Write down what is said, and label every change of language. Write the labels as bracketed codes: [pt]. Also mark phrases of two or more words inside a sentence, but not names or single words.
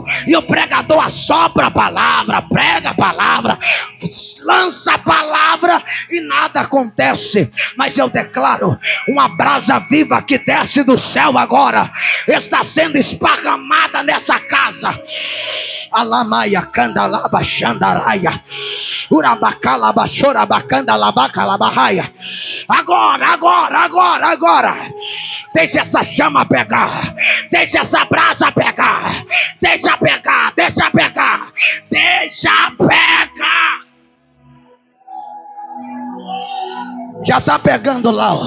[pt] E o pregador assopra a palavra, prega a palavra, lança a palavra e nada acontece. Mas eu declaro uma brasa viva que desce do céu agora, está sendo esparramada nessa casa. Alamaia candalaba xandaraia. Urabacalaba chorabacanda labacalabarraia. Agora. Deixa essa chama pegar. Deixa essa brasa pegar. Deixa pegar. Já está pegando lá, ó.